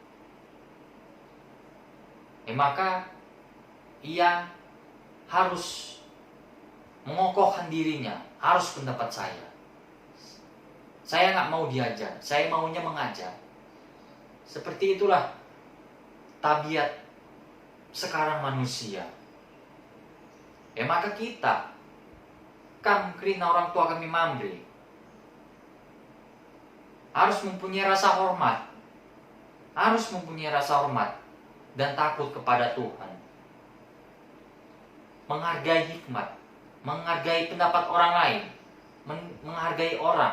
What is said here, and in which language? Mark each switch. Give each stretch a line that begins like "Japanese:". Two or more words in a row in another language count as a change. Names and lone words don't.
Indonesian: Maka ia harus mengokohkan dirinya, harus pendapat saya. Saya nggak mau diajar, saya maunya mengajar. Seperti itulah tabiat sekarang manusia. Maka kita kerina orang tua kami Mambre harus mempunyai rasa hormat, dan takut kepada Tuhan, menghargai hikmat, menghargai pendapat orang lain, menghargai orang.